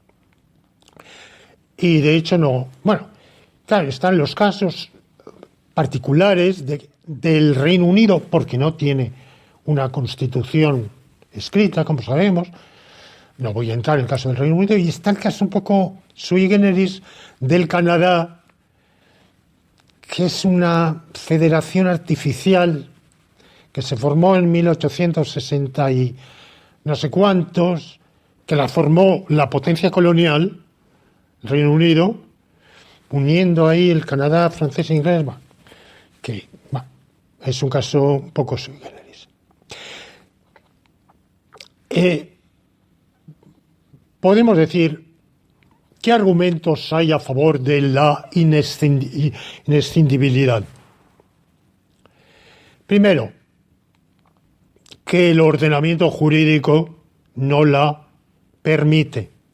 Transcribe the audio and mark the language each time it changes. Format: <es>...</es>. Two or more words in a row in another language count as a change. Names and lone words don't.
<es>Y de hecho no. Bueno, claro, están los casos particulares del Reino Unido, porque no tiene una constitución escrita, como sabemos. No voy a entrar en el caso del Reino Unido. Y está el caso un poco</es> <la>sui generis</la> <es>del Canadá, que es una federación artificial que se formó en 1860 y no sé cuántos, que la formó la potencia colonial, el Reino Unido, uniendo ahí el Canadá, francés e inglés, que es un caso un poco</es> <la>sui generis.</la> <es>Podemos decir, ¿qué argumentos hay a favor de la inescindibilidad? Primero, que el ordenamiento jurídico no la permite.</es>